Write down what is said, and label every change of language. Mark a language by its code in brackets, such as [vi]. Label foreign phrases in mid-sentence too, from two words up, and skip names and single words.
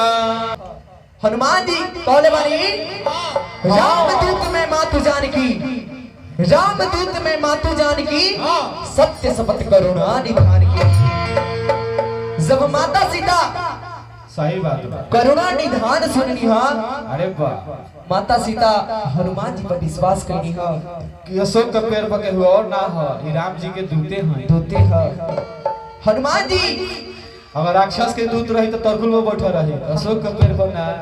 [bho] हनुमान जी कहले बानी [awa] रामदूत में मातु जानकी रामदूत में मातु जानकी सत्य शपथ करुणा निधान की [bho] जब माता सीता सही बात बा करुणा निधान सुननी हा अरे वाह माता सीता हनुमान जी पर विश्वास करनी हा कि अशोक का पेड़ पर के हुआ और ना हो ये राम जी के दूते हैं दूते हा हनुमान जी अगर राक्षस के दूत रही तो तरकुल में बैठा रही अशोक का पेड़ पर ना